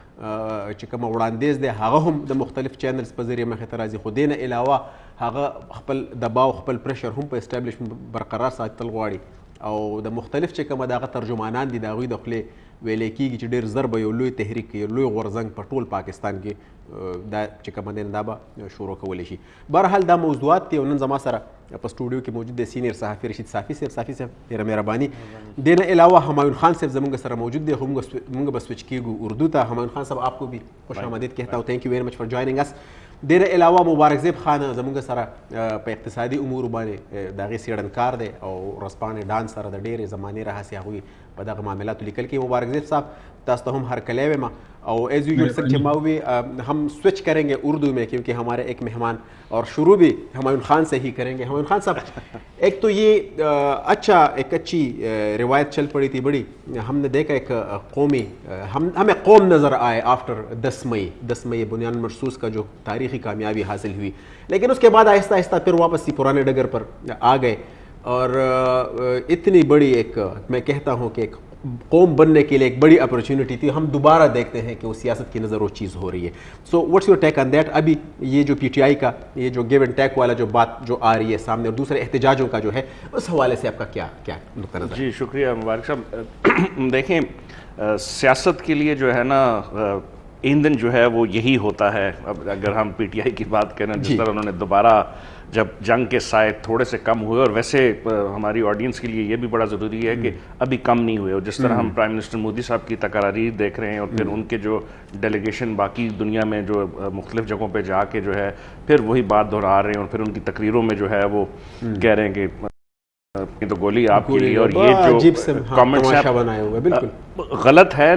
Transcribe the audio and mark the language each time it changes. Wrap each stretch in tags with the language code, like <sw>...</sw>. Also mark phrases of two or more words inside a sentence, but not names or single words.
<ps>چې کومه وړاندیز دی هغه هم د مختلف چینلز په ذریعه مخې ته راځي، خو دې نه علاوه هغه خپل دباو خپل پریشر هم په اسټابلیشمنټ برقرار ساتل غواړي او د مختلف چې کومه دغه ترجمانان دي د هغوی د خولې ویلی کېږي چې ډېر زر به یو لوی تحریک یو لوی غورځنګ په ټول پاکستان کې دا چې کومه دی دا به شروع کولی شي. بهرحال دا موضوعات دي او نن زما سره په سټوډیو کې موجود دی سینیر صحافي رشید صافي صاحب. صافي صاحب ډېره مهرباني. دې نه علاوه همایون خان صاحب زموږ سره موجود دی، خو موږ به سوچ کیږو اردو ته.</ps> <ur>همایون خان صاحب آپ کو بھی خوش آمدید کہتا ہوں.</ur> <en>Thank you very much for joining us.</en> <ps>دیر علاوه مبارک زیب خان زموږ سره په اقتصادي امور باندې د هغې څېړنکار دی او ورځپاڼې ډانس سره د ډېرې زمانې راهسې هغوی په دغه معاملاتو لیکل کوي. مبارک زیب صاحب تاسو ته هم هرکلی ویم او</ps> <en>as usual sir</en> <ur>چې ما ہوئی ہم سوئچ کریں گے اردو میں کیونکہ ہمارے ایک مہمان اور شروع بھی همایون خان سے ہی کریں گے. همایون خان صاحب ایک تو یہ ایک اچھی روایت چل پڑی تھی بڑی، ہم نے دیکھا ایک قومی ہمیں قوم نظر آئے آفٹر 10 مئی بنیاد مرصوص کا جو تاریخی کامیابی حاصل ہوئی، لیکن اس کے بعد آہستہ آہستہ پھر واپس پرانے ڈگر پر آ گئے اور اتنی بڑی ایک میں کہتا ہوں کہ ایک قوم بننے کے لیے ایک بڑی اپرچونٹی تھی. ہم دوبارہ دیکھتے ہیں کہ وہ سیاست کی نظر وہ چیز ہو رہی ہے.</ur> <en>So what's your take on that?</en> <ur>ابھی یہ جو پی ٹی آئی کا یہ جو</ur> <en>give and take</en> <ur>والا جو بات جو آ رہی ہے سامنے اور دوسرے احتجاجوں کا جو ہے اس حوالے سے آپ کا کیا نقطہ نظر؟ جی شکریہ مبارک صاحب. دیکھیں سیاست کے لیے جو ہے نا ایندھن جو ہے وہ یہی ہوتا ہے. اب اگر ہم پی ٹی آئی کی بات کریں جس طرح انہوں نے دوبارہ جب جنگ کے سائے تھوڑے سے کم ہوئے، اور ویسے ہماری آڈینس کے لیے یہ بھی بڑا ضروری ہے کہ ابھی کم نہیں ہوئے، اور جس طرح ہم</ur> <en>prime minister</en> <ur>مودی صاحب کی تقاریر دیکھ رہے ہیں اور پھر ان کے جو ڈیلیگیشن باقی دنیا میں جو مختلف جگہوں پہ جا کے جو ہے پھر وہی بات دہرا رہے ہیں اور پھر ان کی تقریروں میں جو ہے وہ کہہ رہے ہیں کہ یہ تو گولی آپ کے لیے، اور یہ جو کامنٹس غلط ہے.</ur>